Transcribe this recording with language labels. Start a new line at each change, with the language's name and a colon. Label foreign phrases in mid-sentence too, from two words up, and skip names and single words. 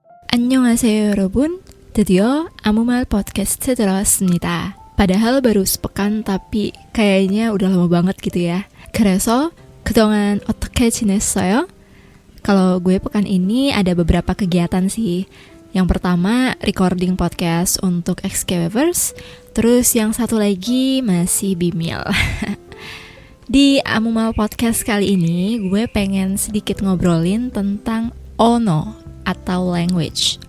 Korean: 안녕하세요 여러분. 드디어 아무 말 팟캐스트 들어왔습니다.
Indonesian: padahal baru sepekan tapi kayaknya udah lama banget gitu ya.
Korean: 그래서 그동안 어떻게 지냈어요?
Indonesian: Kalau gue pekan ini ada beberapa kegiatan sih. Yang pertama recording podcast untuk XKWavers. Terus yang satu lagi masih bimil. Di Amumal Podcast kali ini gue pengen sedikit ngobrolin tentang ono atau language.